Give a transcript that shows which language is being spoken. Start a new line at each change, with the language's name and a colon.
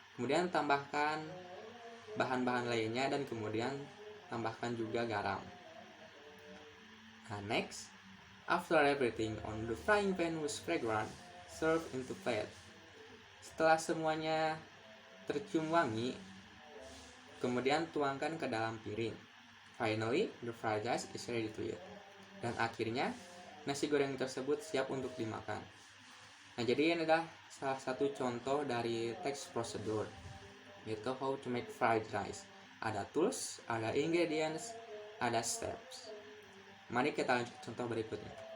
Indonesian: Kemudian tambahkan bahan-bahan lainnya dan kemudian tambahkan juga garam.
English: Nah, next, after everything on the frying pan was fragrant, serve into plate.
Indonesian: Setelah semuanya tercium wangi, kemudian tuangkan ke dalam piring.
English: Finally, the fried rice is ready to eat.
Indonesian: Dan akhirnya, nasi goreng tersebut siap untuk dimakan. Nah, jadi ini adalah salah satu contoh dari text procedure, yaitu
English: how to make fried rice.
Indonesian: Ada tools, ada ingredients, ada steps. Mari kita lanjut contoh berikutnya.